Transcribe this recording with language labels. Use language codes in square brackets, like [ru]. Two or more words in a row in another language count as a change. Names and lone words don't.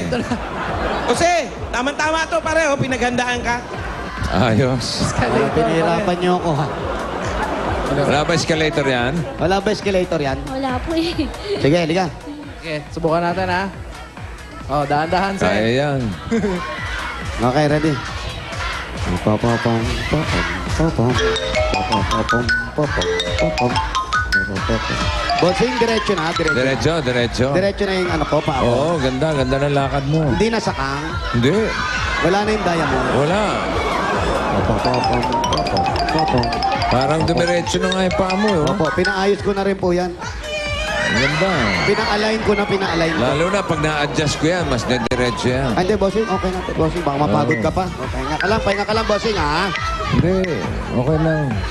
[tl] Jose, tama-tama to pareho, pinaghandaan ka. Ayos. Pinahirapan niyo ako. Wala ba escalator yan? Wala ba escalator yan? Wala po eh. Sige, halika. Okay, subukan natin ha. Oh, dahan-dahan sa. Kaya yan. [en] Okay, ready? Papapam, papam, papam, papapam, papam, papam, papam. [tl] Bossing, diretso na, diretso. Diretso. Diretso na yung ano ko, pa ako. Oo, ganda ng lakad mo. Hindi na sakang. Hindi. Wala na yung diamond. Wala. Papapam, papam, papam. Parang dumiretso na nga yung paa mo, eh. Opo, pinaayos ko na rin po yan. Ang ganda. Pina-align ko. Lalo na pag na-adjust ko yan, mas diretso yan. Hindi, bossing, okay na. Bossing, baka mapagod ka pa. Pahinga ka lang, bossing, ha? Hindi. Okay lang.